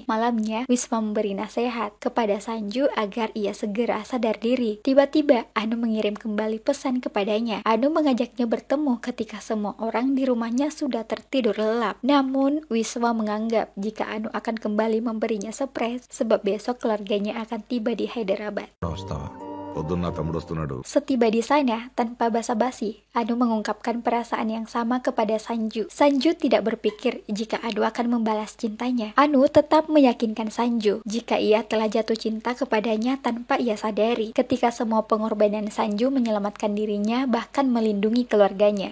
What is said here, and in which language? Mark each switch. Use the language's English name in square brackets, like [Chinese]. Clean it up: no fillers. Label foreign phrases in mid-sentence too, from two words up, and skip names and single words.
[Indonesian] Malamnya, Wisma memberi nasihat kepada Sanju agar ia segera sadar diri. Tiba-tiba, Anu mengirim kembali pesan kepadanya. Anu mengajaknya bertemu ketika semua orang di rumahnya sudah tertidur lelap. Namun, Wisma menganggap jika Anu akan kembali memberinya surprise sebab besok keluarganya akan tiba di Hyderabad. [Telugu] వస్తావా పొద్దున్న తమ్ముడు వస్తున్నాడు. [Indonesian] Setiba di sana, tanpa basa-basi, Anu mengungkapkan perasaan yang sama kepada Sanju. Sanju tidak berpikir jika Anu akan membalas cintanya. Anu tetap meyakinkan Sanju jika ia telah jatuh cinta kepadanya tanpa ia sadari. Ketika semua pengorbanan Sanju menyelamatkan dirinya, bahkan melindungi keluarganya.